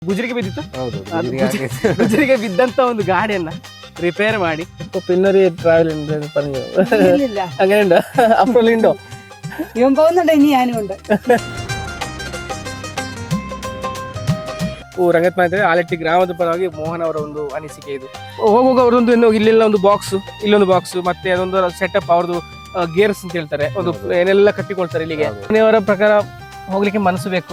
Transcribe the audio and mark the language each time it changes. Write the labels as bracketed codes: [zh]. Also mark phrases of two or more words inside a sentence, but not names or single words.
[kn] ಗುಜರಿಗೆ ಬಿದ್ದಿತ್ತು. ಹೌದು ಗುಜರಿಗೆ ಬಿದ್ದಂತ ಒಂದು ಗಾಡಿಯನ್ನ ರಿಪೇರ್ ಮಾಡಿ [ml] പിന്നൊരു ട്രാവലുണ്ട് പറഞ്ഞു അങ്ങനെയുണ്ടോ? അപ്പോഴുണ്ടോ? ഇവൻ പോകുന്നുണ്ട്, ഇനി ഞാനും ഉണ്ട്. [kn] ರಂಗತ್ ಮನೆ ಆಲಟ್ಟಿ ಗ್ರಾಮದ ಪರವಾಗಿ ಮೋಹನ್ ಅವರ ಒಂದು ಅನಿಸಿಕೆ ಇದು. ಹೋಗುವಾಗ ಅವರೊಂದು ಇಲ್ಲೆಲ್ಲ ಒಂದು ಬಾಕ್ಸ್, ಇಲ್ಲೊಂದು ಬಾಕ್ಸ್, ಮತ್ತೆ ಅದೊಂದು ಸೆಟಪ್, ಅವ್ರದ್ದು ಗೇರ್ಸ್ ಅಂತ ಹೇಳ್ತಾರೆ, ಒಂದು ಏನೆಲ್ಲ ಕಟ್ಟಿಕೊಳ್ತಾರೆ ಇಲ್ಲಿಗೆ. ಅವರ ಪ್ರಕಾರ ಹೋಗ್ಲಿಕ್ಕೆ ಮನಸ್ಸು ಬೇಕು.